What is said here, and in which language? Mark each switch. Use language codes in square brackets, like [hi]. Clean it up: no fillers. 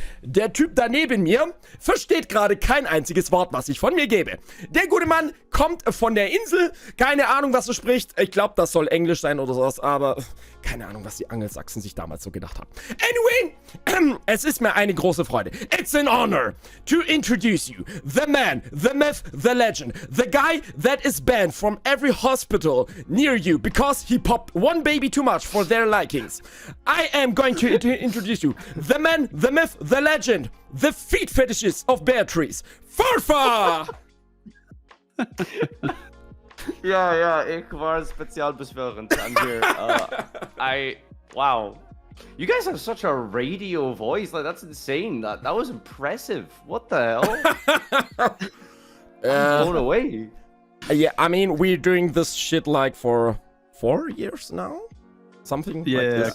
[de] Der Typ daneben mir versteht gerade kein einziges Wort, was ich von mir gebe. Der gute Mann kommt von der Insel, keine Ahnung, was er spricht. Ich glaube, das soll Englisch sein oder sowas, aber keine Ahnung, was die Angelsachsen sich damals so gedacht haben. Anyway, es ist mir eine große Freude. [en] It's an honor to introduce you, the man, the myth, the legend, the guy that is banned from every hospital near you because he popped one baby too much for their likings. I am going to introduce you, the man, the myth, the legend, the feet fetishes of Beatrice, Farfa! [de] Ja, ich war Spezialbeschwörend. [en] I'm here. Wow. You guys have such a radio voice. Like, that's insane. That was impressive. What the hell? I'm blown away. Yeah, I mean, we're doing this shit like for 4 years now? Something like this.